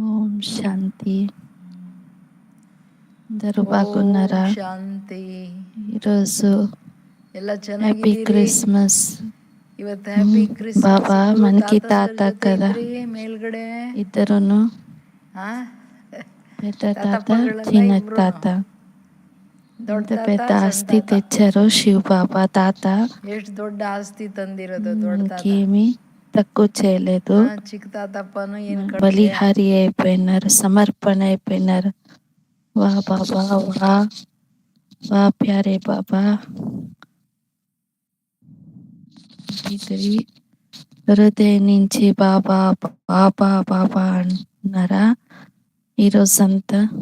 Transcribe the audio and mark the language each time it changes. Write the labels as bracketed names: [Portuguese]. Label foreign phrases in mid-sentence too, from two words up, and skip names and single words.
[Telugu] శాంతి. అందరూ [Kannada] ಓಂ [Telugu] బాగున్నారా? [Kannada] ಶಾಂತಿ. [Telugu] ఈరోజు [Kannada] ಎಲ್ಲ [Telugu] హ్యాపీ [Kannada] ಚೆನ್ನಾಗಿದ್ದೀರಿ? [Telugu] క్రిస్మస్. [Kannada] ಇವತ್ತು [English] Happy Christmas. [Telugu] బాబా [Kannada] ಇಬ್ರು [Telugu] మనకి [Kannada] ತಾತ [Telugu] తాత [Kannada] ಜೊತೆ [Telugu] కదా, [Kannada] ಇದ್ರಿ ಮೇಲ್ಗಡೆ. [Telugu] ఇద్దరును [Kannada] ಹಾ, [Telugu] పెద్ద తాత [Kannada] ತಾತಪ್ಪಗಳೆಲ್ಲ [Telugu] చిన్న [Kannada] ಇಬ್ರು. [Telugu] తాత. [Kannada] ದೊಡ್ಡ [Telugu] ఎంత [Kannada] ತಾತ [Telugu] పెద్ద [Kannada] ಸಣ್ಣ [Telugu] ఆస్తి [Kannada] ತಾತ. [Telugu] తెచ్చారో శివ్ బాబా తాత. [Kannada] ಎಷ್ಟು దೊಡ್ಡ ಆಸ್ತಿ ತಂದಿರೋದು ದೊಡ್ಡ ತಾತ. [Telugu] మనకేమి తక్కువ చేయలేదు. [Kannada] ಚಿಕ್ಕ ತಾತಪ್ಪನು ಏನ್ ಕಡಿಮೆ. [Telugu] బలిహారి అయిపోయినారు, సమర్పణ అయిపోయినారు. [Hindi] वाह बाबा, वाह वाह प्यारे बाबा. [Telugu] ఇది హృదయం నుంచి బాబా బాబా బాబా అన్నారా ఈరోజంతా?